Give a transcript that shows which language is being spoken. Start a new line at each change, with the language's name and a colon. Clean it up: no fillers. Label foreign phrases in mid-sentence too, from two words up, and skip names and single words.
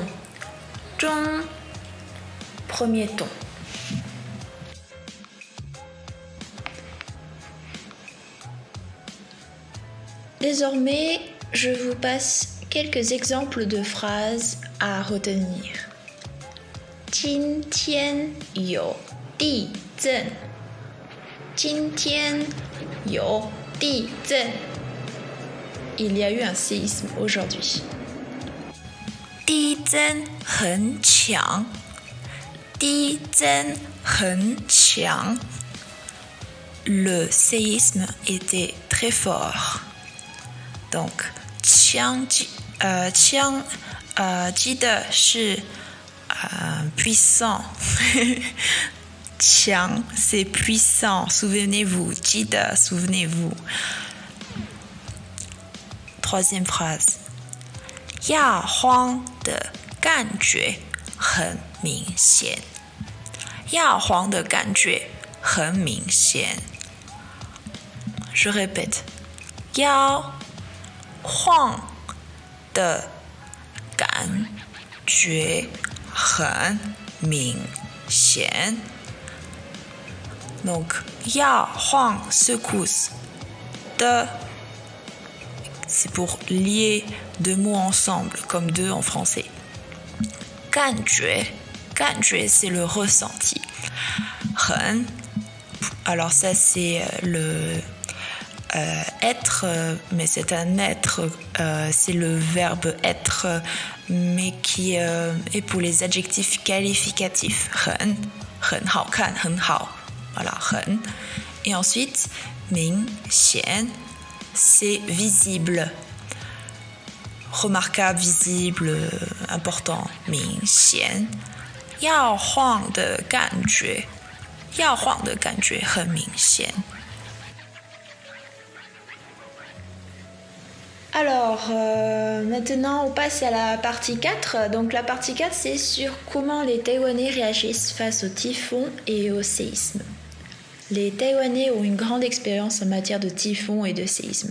French: Zhong, 1er ton. Désormais, je vous passe quelques exemples de phrases à retenir.
Chinese: 今天有地震. 今天有地震.
French: Il y a eu un séisme aujourd'hui.
Chinese: 地震很强. 地震很强.
French: Le séisme était très fort. Donc,
Chinese: 强记得是 puissant.
French: 强 c'est puissant. Souvenez-vous. 记得 souvenez-vous. 3e phrase.
Chinese: 亚荒的感觉很明显. 亚荒的感觉很明显.
French: Je répète.
Chinese: 亚荒的感觉很明显.
French: Donc, 亚荒 secousse. De, c'est pour lier 2 mots ensemble, comme 2 en français. 感觉 c'est le ressenti. 很, alors ça c'est le être, mais c'est un être, c'est le verbe être, mais qui est pour les adjectifs qualificatifs.
Chinese: 很好看, 很好.
French: Voilà, 很. Et ensuite,
Chinese: 明显,
French: c'est visible. Remarquable, visible, important.
Chinese: 明显. 要晃的感觉很明显.
French: Alors, maintenant, on passe à la partie 4. Donc, la partie 4, c'est sur comment les Taïwanais réagissent face aux typhons et aux séismes. Les Taïwanais ont une grande expérience en matière de typhons et de séismes.